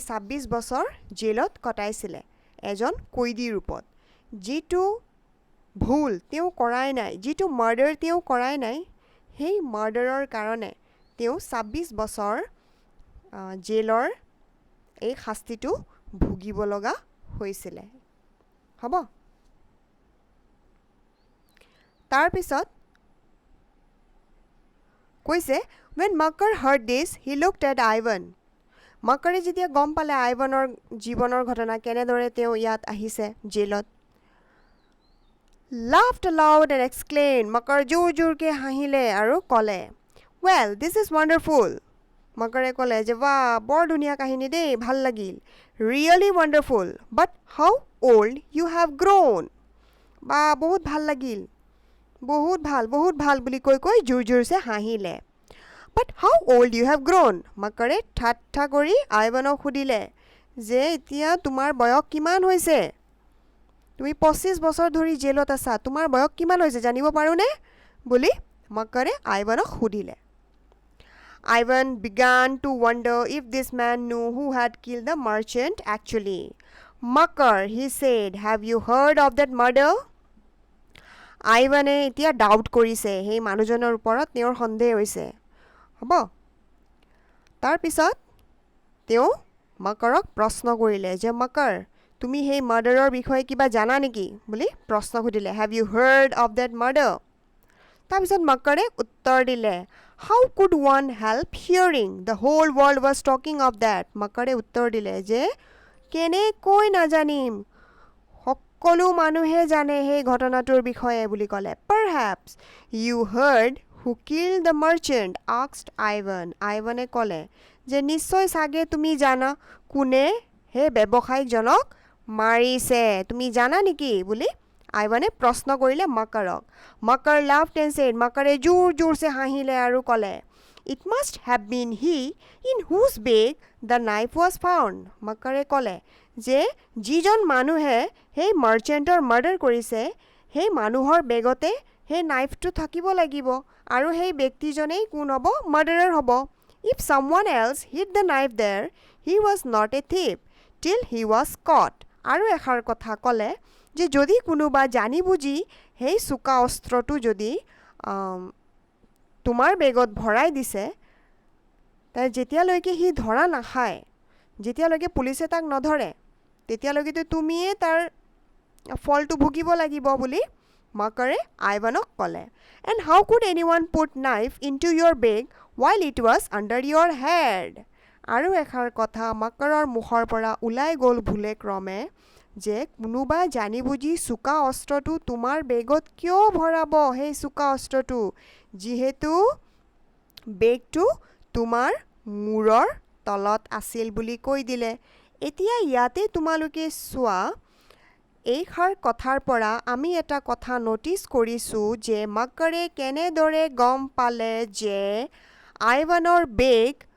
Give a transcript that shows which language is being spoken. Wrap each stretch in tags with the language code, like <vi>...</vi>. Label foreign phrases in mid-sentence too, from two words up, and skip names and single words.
<as>26 বছৰ জেলত কটাইছিলে এজন কৈদী ৰূপত যিটো ভুল তেওঁ কৰাই নাই যিটো মাৰ্ডাৰ তেওঁ কৰাই নাই সেই মাৰ্ডাৰৰ কাৰণে তেওঁ 26 বছৰ জেলৰ এই শাস্তিটো ভুগিব লগা হৈছিলে হ'ব তাৰ পিছত কৈছে</as> <en>when Makar heard this he looked at Ivan</en> <as>মাকাৰে যেতিয়া গম পালে আইভানৰ জীৱনৰ ঘটনা কেনেদৰে তেওঁ ইয়াত আহিছে জেলত</as> <en>laughed aloud and exclaimed</en> <as>মাকাৰ জোৰকে হাঁহিলে আৰু ক'লে</as> <en>well this is wonderful</en> <as>মাকাৰে ক'লে যে বাহ বৰ ধুনীয়া কাহিনী দেই ভাল লাগিল</as> <en>really wonderful but how old you have grown</en> <as>বা বহুত ভাল লাগিল বহুত ভাল বুলি কৈ জোৰছে হাঁহিলে</as> <en>But how old you have grown?</en> <as>মাকাৰে ঠাট্টা কৰি আইভানক সুধিলে যে এতিয়া তোমাৰ বয়স কিমান হৈছে তুমি 25 বছৰ ধৰি জেলত আছা তোমাৰ বয়স কিমান হৈছে জানিব পাৰোনে বুলি মাকাৰে আইভানক সুধিলে</as> <en>Ivan began to wonder if this man knew who had killed the merchant actually. Makar, he said, have you heard of that murder?</en> <as>আইভানে এতিয়া ডাউট কৰিছে সেই মানুহজনৰ ওপৰত তেওঁৰ সন্দেহ হৈছে হ'ব তাৰ পিছত তেওঁ মাকাৰক প্ৰশ্ন কৰিলে যে মাকাৰ তুমি সেই মাৰ্ডাৰৰ বিষয়ে কিবা জানা নেকি বুলি প্ৰশ্ন সুধিলে</as> <en>have you heard of that murder</en> <as>তাৰ পিছত মাকাৰে উত্তৰ দিলে</as> <en>how could one help hearing the whole world was talking of that</en> <as>মাকাৰে উত্তৰ দিলে যে কেনেকৈ নাজানিম সকলো মানুহে জানে সেই ঘটনাটোৰ বিষয়ে বুলি ক'লে</as> <en>perhaps you heard who killed the merchant asked Ivan</en> <as>আইভানে ক'লে যে নিশ্চয় সাগে তুমি জানা কোনে হে ব্যৱসায়িকজনক মাৰিছে তুমি জানা নেকি বুলি আইভানে প্ৰশ্ন কৰিলে মাকাৰক মাকাৰ</as> <en>laughed and said</en> <as>মাকাৰে জোৰছে হাঁহিলে আৰু ক'লে</as> <en>It must have been he in whose bag the knife was found.</en> <as>মাকাৰে ক'লে যে যিজন মানুহে সেই মাৰ্চেণ্টৰ মাৰ্ডাৰ কৰিছে সেই মানুহৰ বেগতে সেই নাইফটো থাকিব লাগিব আৰু সেই ব্যক্তিজনেই কোন হ'ব মাৰ্ডাৰাৰ হ'ব</as> <en>If someone else hid the knife there, he was not a thief till he was caught.</en> <as>আৰু এষাৰ কথা ক'লে যে যদি কোনোবা জানি বুজি সেই চোকা অস্ত্ৰটো যদি তোমাৰ বেগত ভৰাই দিছে তাৰ যেতিয়ালৈকে সি ধৰা নাখায় যেতিয়ালৈকে পুলিচে তাক নধৰে তেতিয়ালৈকে তুমিয়ে তাৰ ফলটো ভুগিব লাগিব বুলি মাকাৰে আইভানক ক'লে</as> <en>And how could anyone put knife into your bag while it was under your head?</en> <as>আৰু এষাৰ কথা মাকাৰৰ মুখৰ পৰা ওলাই গ'ল ভুলে ক্ৰমে যে কোনোবা জানি বুজি চোকা অস্ত্ৰটো তোমাৰ বেগত কিয় ভৰাব সেই চোকা অস্ত্ৰটো যিহেতু বেগটো তোমাৰ মূৰৰ তলত আছিল বুলি কৈ দিলে এতিয়া ইয়াতে তোমালোকে চোৱা এইষাৰ কথাৰ পৰা আমি এটা কথা নটিচ কৰিছোঁ যে মাকাৰে কেনেদৰে গম পালে যে আইভানৰ বেগ</as>